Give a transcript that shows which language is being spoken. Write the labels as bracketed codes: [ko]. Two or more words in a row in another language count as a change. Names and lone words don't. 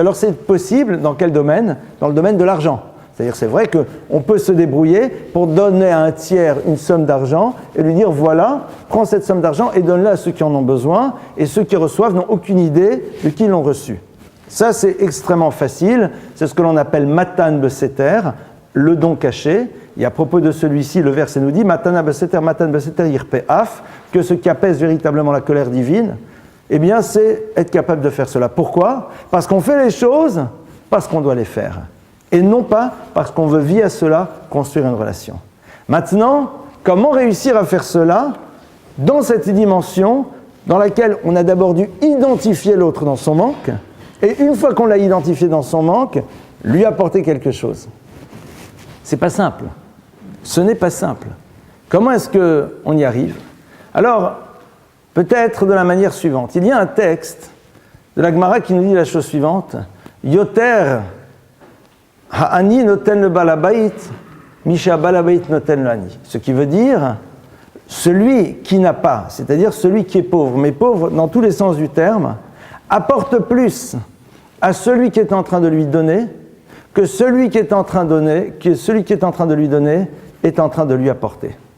[fr] Alors c'est possible dans quel domaine? Dans le domaine de l'argent. C'est-à-dire c'est vrai qu'on peut se débrouiller pour donner à un tiers une somme d'argent et lui dire voilà, prends cette somme d'argent et donne-la à ceux qui en ont besoin, et ceux qui reçoivent n'ont aucune idée de qui l'ont reçu. Ça c'est extrêmement facile, c'est ce que l'on appelle [he] מתן בסתר, [fr] le don caché. Et à propos de celui-ci, le verset nous dit [he] מתנה בסתר, מתן בסתר יכפה אף, [fr] que ce qui apaise véritablement la colère divine, eh bien c'est être capable de faire cela. Pourquoi? Parce qu'on fait les choses parce qu'on doit les faire. Et non pas parce qu'on veut via cela construire une relation. Maintenant, comment réussir à faire cela dans cette dimension dans laquelle on a d'abord dû identifier l'autre dans son manque, et une fois qu'on l'a identifié dans son manque, lui apporter quelque chose. C'est pas simple. Ce n'est pas simple. Comment est-ce qu'on y arrive? Alors, peut-être de la manière suivante. Il y a un texte de la Gemara qui nous dit la chose suivante. [he] יותר ממה שבעל הבית עושה עם העני, העני עושה עם בעל הבית. [fr] Ce qui veut dire, celui qui n'a pas, c'est-à-dire celui qui est pauvre, mais pauvre dans tous les sens du terme, apporte plus à celui qui est en train de lui donner que celui qui est en train de lui donner est en train de lui apporter.